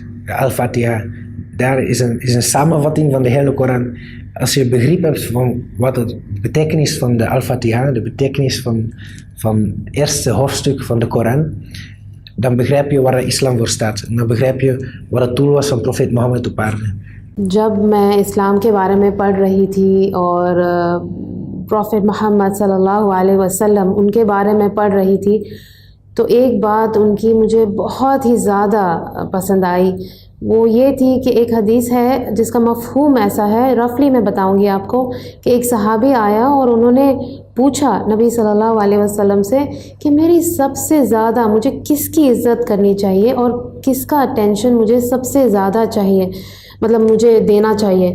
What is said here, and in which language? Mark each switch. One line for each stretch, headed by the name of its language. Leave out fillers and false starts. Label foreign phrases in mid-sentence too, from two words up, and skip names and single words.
Dutch: De Al-Fatiha, daar is een samenvatting van de hele Koran. Als je begrip hebt van wat de betekenis van de Al-Fatiha, de betekenis van het eerste hoofdstuk van de Koran, dan begrijp je waar de islam voor staat. En dan begrijp je wat het doel was van profeet Mohammed op aarde.
Hindi: जब मैं इस्लाम के बारे में पढ़ रही थी और प्रॉफेट मोहम्मद
Arabic: صلى الله عليه وسلم
Hindi: उनके बारे में पढ़ रही थी तो एक बात उनकी मुझे बहुत ही ज़्यादा पसंद आई, वो ये थी कि एक हदीस है जिसका मफ़हूम ऐसा है, रफली मैं बताऊंगी आपको, कि एक सहाबी आया और उन्होंने पूछा नबी
Arabic: صلى الله عليه وسلم
Hindi: से कि मेरी सबसे ज़्यादा मुझे किसकी इज़्ज़त करनी चाहिए और किसका अटेंशन मुझे सबसे ज़्यादा चाहिए, मतलब मुझे देना चाहिए।